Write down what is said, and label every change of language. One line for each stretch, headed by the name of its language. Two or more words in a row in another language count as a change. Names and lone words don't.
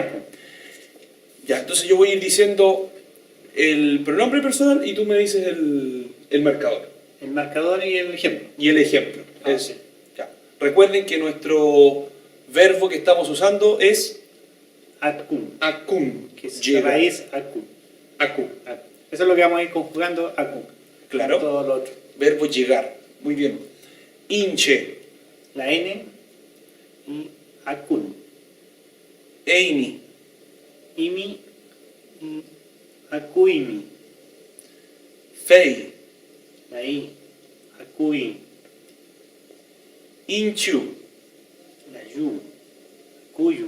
Spanish: Ya, entonces yo voy a ir diciendo el pronombre personal y tú me dices el marcador. El marcador y el ejemplo. Y el ejemplo. Ah, Es- sí. ya. Recuerden que nuestro verbo que estamos usando es
Mapuche: Akun. akun,
Spanish: Que es llega. la raíz akun.
Mapuche: Aku. Akun.
Spanish: Eso es lo que vamos a ir conjugando akun. Claro. Todo lo otro. Verbo llegar. Muy bien. Inche, La N y akun.
Mapuche: eini, Imi y akuimi. fei,
Spanish: La I. Akui.
Mapuche: inchu,
Spanish: La Yu. Kuyu.